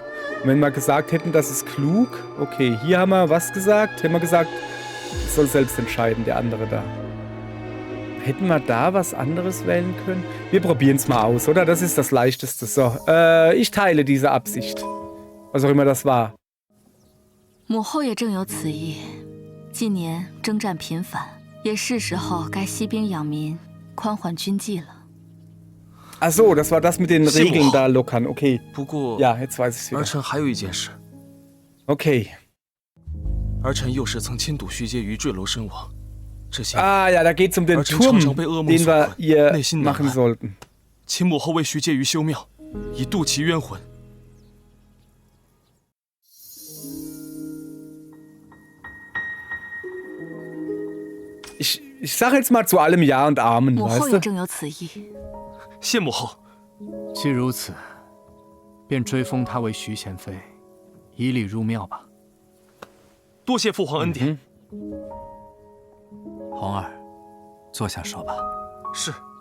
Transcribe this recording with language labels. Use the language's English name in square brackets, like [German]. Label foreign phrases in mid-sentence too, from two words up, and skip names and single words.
[German] Und wenn wir gesagt hätten, das ist klug, okay, hier haben wir was gesagt, hätten wir gesagt, das soll selbst entscheiden, der andere da. Hätten wir da was anderes wählen können? Wir probieren es mal aus, oder? Das ist das Leichteste. So, ich teile diese Absicht. Was auch immer das war. [Chinese] 母后也正有此意。近年征战频繁，也是时候该息兵养民，宽缓军纪了。 [German] Ach so, das war das mit den Regeln da lockern. Okay. [Chinese] 不过， [German] Ja, jetzt weiß ich es [Chinese] 儿 [German] wieder. [Chinese] 臣还有一件事。 [German] Okay. [Chinese] 儿臣幼时曾亲睹徐婕妤坠楼身亡，这些 [German] Ah ja, da geht es um den [Chinese] 儿臣 [German] Turm, [Chinese] 常常被噩梦 [German] den [Chinese] 所 [German] wir [Chinese] 困， [German] ihr [Chinese] 内心难 [German] machen [Chinese] 安。 [German] sollten. [Chinese] 请母后为徐婕妤修庙，以度其冤魂。 [German] Ich sage jetzt mal zu allem Ja und Amen, [Chinese] 母后 [German] weißt [Chinese] 也 [German] du? [Chinese] 正有此意。谢母后。既如此，便追封她为徐贤妃，以礼入庙吧。多谢父皇恩典。红儿，坐下说吧。是。